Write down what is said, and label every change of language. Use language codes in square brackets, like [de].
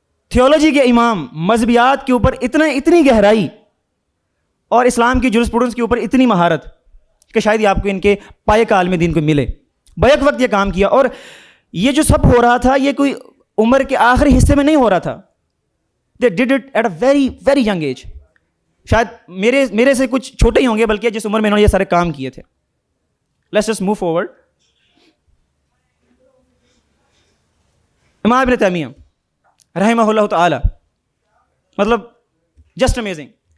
[ur] Theology کے امام مذہبیات کے اوپر اتنی گہرائی اور اسلام کی جورسپروڈنس کے اوپر اتنی مہارت کہ شاید یہ آپ کو ان کے پائے کا عالم دین کو ملے. بیک وقت یہ کام کیا, اور یہ جو سب ہو رہا تھا یہ کوئی عمر کے آخری حصے میں نہیں ہو رہا تھا. [en] They did it at a very very young age. [ur] شاید میرے سے کچھ چھوٹے ہی ہوں گے بلکہ جس عمر میں انہوں نے یہ سارے کام کیے تھے. [en] Let's just move forward. [ur] امام ابن تیمیہ رحمہ اللہ تعالی, مطلب [en] Just amazing.